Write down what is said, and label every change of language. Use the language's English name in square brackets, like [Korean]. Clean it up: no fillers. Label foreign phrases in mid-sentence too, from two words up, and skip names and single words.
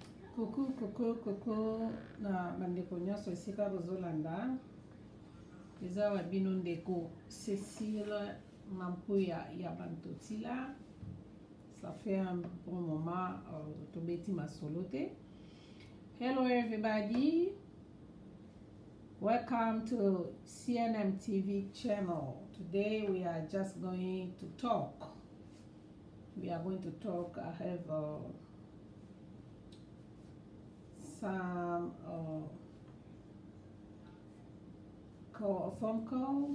[Lingala] Coucou na bandeko nyonso esika bozolanda eza wa bino ndeko Cécile Mampuya ya Bantotila. [French] Ça fait un bon moment [Lingala] tobeti masolo te. [English] Hello everybody, welcome to CNM TV channel. Today we are just going to talk. We are going to talk. I have some phone call.